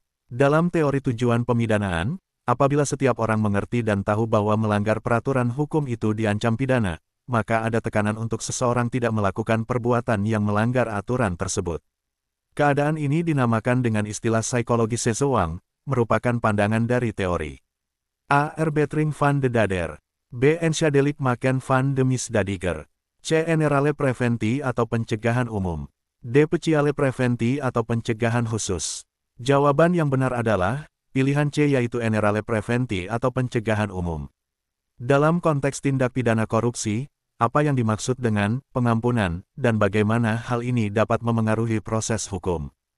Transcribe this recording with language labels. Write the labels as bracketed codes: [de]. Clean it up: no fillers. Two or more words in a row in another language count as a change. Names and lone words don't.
[id] Dalam teori tujuan pemidanaan, apabila setiap orang mengerti dan tahu bahwa melanggar peraturan hukum itu diancam pidana, maka ada tekanan untuk seseorang tidak melakukan perbuatan yang melanggar aturan tersebut. Keadaan ini dinamakan dengan istilah psikologi seseorang, merupakan pandangan dari teori A. [nl] Erbetring van de Dader, B. Enschadelijk maken van de misdadiger, C. Generale preventi [id] atau pencegahan umum, D. [nl] Speciale preventi [id] atau pencegahan khusus. Jawaban yang benar adalah pilihan C, yaitu [nl] generale preventi [id] atau pencegahan umum. Dalam konteks tindak pidana korupsi, apa yang dimaksud dengan pengampunan, dan bagaimana hal ini dapat memengaruhi proses hukum?